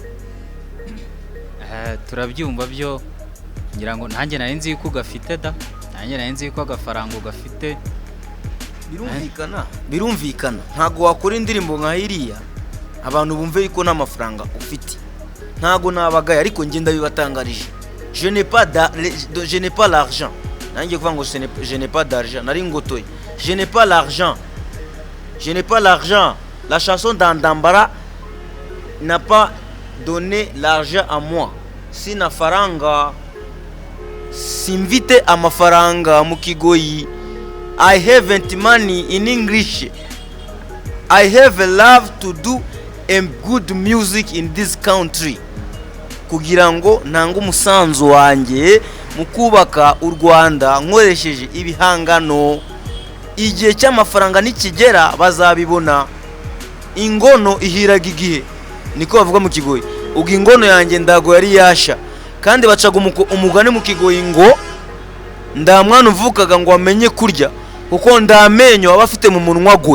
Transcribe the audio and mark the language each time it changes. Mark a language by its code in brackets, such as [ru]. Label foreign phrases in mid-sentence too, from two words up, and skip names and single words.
[rw] turabyumva byo, ngira ngo nanjye nari nzi ko gafite da, nanjye nari nzi ko agafaranga ugafite. Birumvikana ntago wakora indirimbo nka iriya abantu bumve yuko nta mafaranga ufite. Ntago nabagaye, ariko nge ndabibatangarije. [fr] Je n'ai pas l'argent. [rw] Nanjye kuvuga ngo [fr] je n'ai pas d'argent, [rw] nari ngotoye. [fr] Je n'ai pas l'argent. La chanson d'Andambara n'a pas donné l'argent à moi. [sw] Sina faranga, [rw] simvite amafaranga mu Kigoyi. [en] I haven't money in English. I have a love to do a good music in this country, [rw] kugira ngo ntanga umusanzu wanjye mu kubaka u Rwanda nkoresheje ibihangano. Igihe cy'amafaranga nikigera bazabibona. Ingono ihiraga igihe, niko bavuga mu Kigoyi. Ubwo ingono yanjye ndago yari yasha, kandi bacaga umugani mu Kigoyi ngo ndamwana uvukaga ngo amenye kurya kuko ndamenyo aba afite mu munwa gwe.